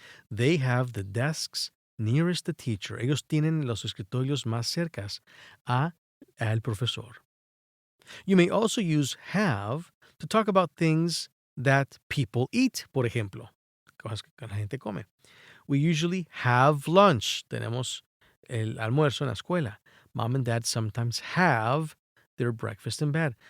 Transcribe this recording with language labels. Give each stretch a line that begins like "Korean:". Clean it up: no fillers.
English: They have the desks nearest the teacher.
Spanish: Ellos tienen los escritorios más cercas al profesor.
English: You may also use have to talk about things that people eat,
Spanish: por ejemplo, cosas que la gente come.
English: We usually have lunch.
Spanish: Tenemos el almuerzo en la escuela.
English: Mom and dad sometimes have their breakfast in bed.